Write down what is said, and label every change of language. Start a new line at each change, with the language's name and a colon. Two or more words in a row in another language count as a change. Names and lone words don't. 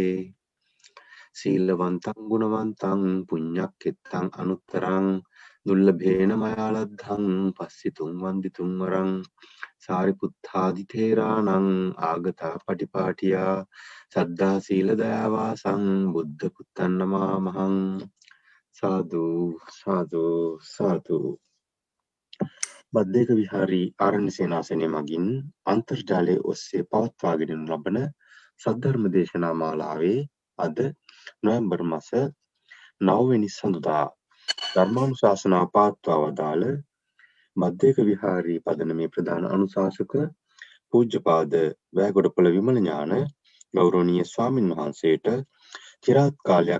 Pali: සීලවන්තං ගුණවන්තං පුඤ්ඤක්ඛිතං අනුත්තරං දුල්ලභේන මයාලද්ධං පස්සිතුං වන්දිතුං වරං සාරිපුත්තාදි තේරාණං ආගතා පටිපාටියා සද්ධා සීල දයාවාසං බුද්ධ පුත්තන් නමාමහං. සාදු සාදු සාදු.
Sinhala: බද්දේක විහාරී ආරණ්‍ය සේනාසනය මගින් අන්තර්ජාලය ඔස්සේ පවත්වාගෙන ලබන සද්ධර්ම දේශනා මාලාවේ අද නොවැම්බර් මාස 9 වෙනි සඳුදා ධර්මානුශාසනා පවත්වා වදාළ බද්දේක විහාරී පදනමේ ප්‍රධාන අනුශාසක පූජ්‍යපාද වැෑගොඩපොළ විමල ඥාන ගෞරවනීය ස්වාමින් වහන්සේට චිරාත් කාලයක්